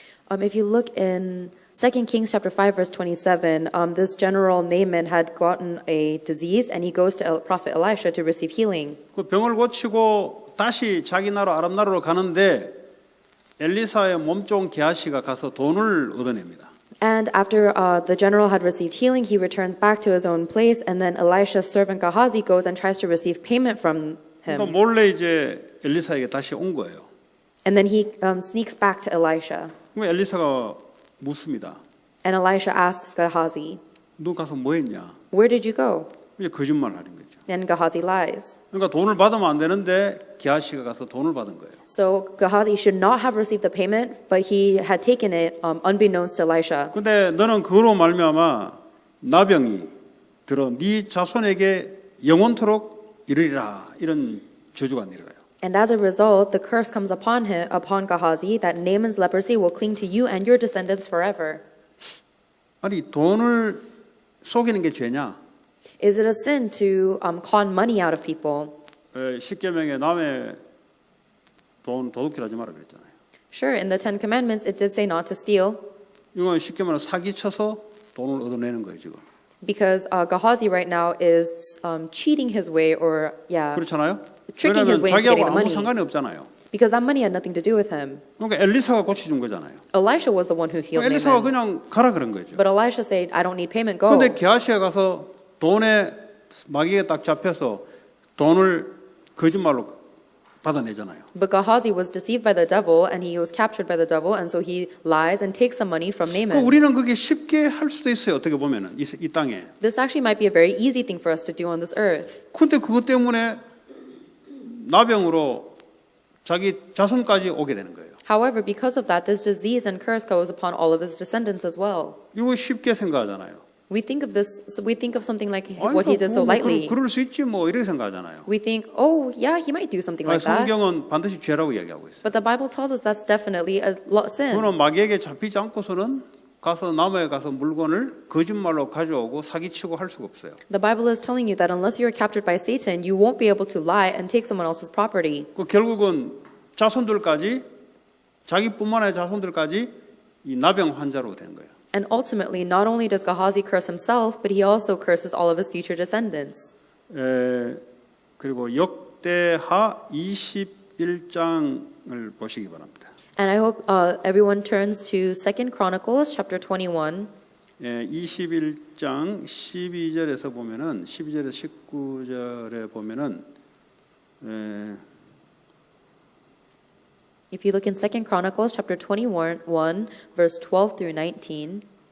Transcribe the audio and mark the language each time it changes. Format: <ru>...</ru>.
<en>If you look in 2 Kings chapter 5 verse 27, this general Naaman had gotten a disease and he goes to prophet Elisha to receive healing.</en> <ko>그 병을 고치고 다시 자기 나라 아람 나라로 가는데 엘리사의 몸 좋은 게하시가 가서 돈을 얻어냅니다.</ko> <en>And after the general had received healing, he returns back to his own place, and then Elisha's servant Gehazi goes and tries to receive payment from</en> <ko>그러니까</ko> <en>him.</en> <ko>몰래 이제 엘리사에게 다시 온 거예요.</ko> <en>And then he sneaks back to Elisha.</en> <ko>그럼 엘리사가 묻습니다.</ko> <en>And Elisha asks Gehazi,</en> <ko>너 가서 뭐 했냐?</ko> <en>"Where did you go?"</en> <ko>이제 거짓말 하는 거죠.</ko> <en>And Gehazi lies.</en> <ko>그러니까 돈을 받으면 안 되는데 게하시가 가서 돈을 받은 거예요.</ko> <en>So Gehazi should not have received the payment, but he had taken it unbeknownst to Elisha.</en> <ko>근데 너는 그로 말미암아 나병이 들어 네 자손에게 영원토록 이르리라 이런 저주가 내려가요.</ko> <en>And as a result, the curse comes upon Gehazi, that Naaman's leprosy will cling to you and your descendants forever.</en> <ko>아니 돈을 속이는 게 죄냐?</ko> <en>Is it a sin to con money out of people?</en> <ko>십계명에 남의 돈 도둑질하지 마라 그랬잖아요.</ko> <en>Sure, in the Ten Commandments, it did say not to steal,</en> <ko>이건 쉽게 말하면 사기쳐서 돈을 얻어내는 거예요 지금.</ko> <en>because Gehazi right now is cheating his way, or</en> <ko>그렇잖아요.</ko> <en>tricking his</en> <ko>왜냐하면</ko> <en>way into</en> <ko>자기하고</ko> <en>getting the</en> <ko>아무</ko> <en>money.</en> <ko>상관이 없잖아요.</ko> <en>Because that money had nothing to do with him.</en> <ko>그러니까 엘리사가 고쳐준 거잖아요.</ko> <en>Elisha was the one who healed</en> <ko>엘리사가 그냥 가라 그런 거죠.</ko> <en>But Elisha said, "I don't need payment, go."</en> <ko>그런데 게하시가 가서 돈에 마귀에 딱 잡혀서 돈을 거짓말로 받아내잖아요.</ko> <en>But Gehazi was deceived by the devil, and he was captured by the devil, and so he lies and takes the money from</en> <ko>그</ko> <en>Naaman.</en> <ko>우리는 그게 쉽게 할 수도 있어요. 어떻게 보면은 이 땅에.</ko> <en>This actually might be a very easy thing for us to do on this earth.</en> <ko>근데 그것 때문에 나병으로 자기 자손까지 오게 되는 거예요.</ko> <en>However, because of that, this disease and curse goes upon all of his descendants as well.</en> <ko>이거 쉽게 생각하잖아요.</ko> <en>We think of something like</en> <ko>아니,</ko> <en>what he did so lightly.</en> <ko>그럴 수 있지 뭐 이렇게 생각하잖아요.</ko> <en>We think, oh, yeah, he might do something like that.</en> <ko>성경은 반드시 죄라고 이야기하고 있어요.</ko> <en>But the Bible tells us that's definitely a sin.</en> <ko>그거는 마귀에게 잡히지 않고서는 가서 남에 가서 물건을 거짓말로 가져오고 사기치고 할 수가 없어요.</ko> <en>The Bible is telling you that unless you are captured by Satan, you won't be able to lie and take someone else's property.</en> <ko>그 결국은 자손들까지 자기뿐만 아니라 자손들까지 이 나병 환자로 된 거예요.</ko> <en>And ultimately, not only does Gehazi curse himself, but he also curses all of his future descendants.</en> <ko>그리고 역대하 21장을 보시기 바랍니다.</ko> <en>And I hope everyone turns to 2 Chronicles chapter 21.</en> <ko>21장 12절에서 보면은 12절에서 19절에 보면은</ko> <en>If you look in 2 Chronicles chapter 21, verse 12 through 19,</en>